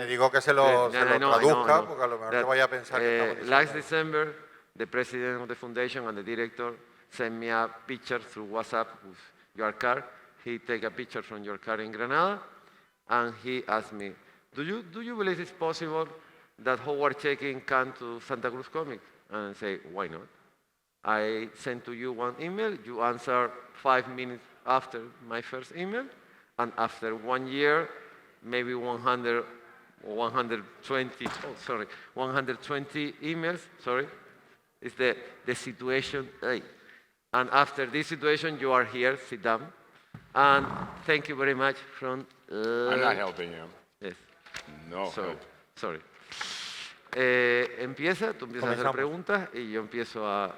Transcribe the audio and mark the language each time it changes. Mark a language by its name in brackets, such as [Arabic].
[Spanish] Le digo que se lo traduzca, porque a lo mejor se vaya a pensar que estamos diciendo... [English] Last December, the president of the foundation and the director sent me a picture through WhatsApp with your card. He take a picture from your car in Granada, and he asked me, do you believe it's possible that Howard Chaykin come to Santa Cruz Comic? And I say, why not? I sent to you one email, you answer 5 minutes after my first email, and after 1 year, maybe 120 emails, is the situation. And after this situation, you are here, sit down. And thank you very much from... I'm not helping you. Yes. No. Sorry. [Spanish] Tú empiezas a hacer preguntas y yo empiezo a...